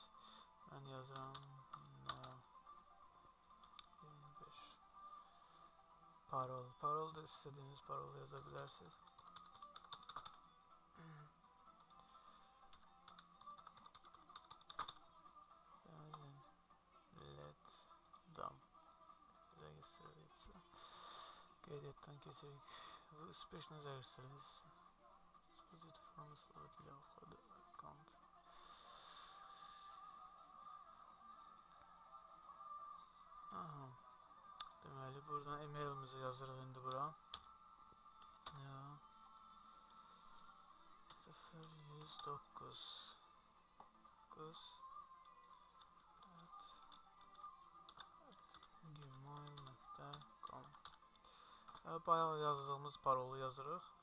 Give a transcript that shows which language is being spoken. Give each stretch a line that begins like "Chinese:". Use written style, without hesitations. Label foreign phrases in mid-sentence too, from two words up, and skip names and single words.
Azerbaijani: Mən yazıram 25 parol da istədiyiniz parolu yaza bilərsiniz.
Russian: Registrация.
Azerbaijani: Qeydiyyatdan keçirik.
Russian: Вы успешно зарегистрировались. Используйте форму слова для входа в аккаунт.
Azerbaijani: Deməli, buradan e-mailimizi yazırıq indi bura. 0109 gmail.com Bayaq yazdığımız parolu yazırıq.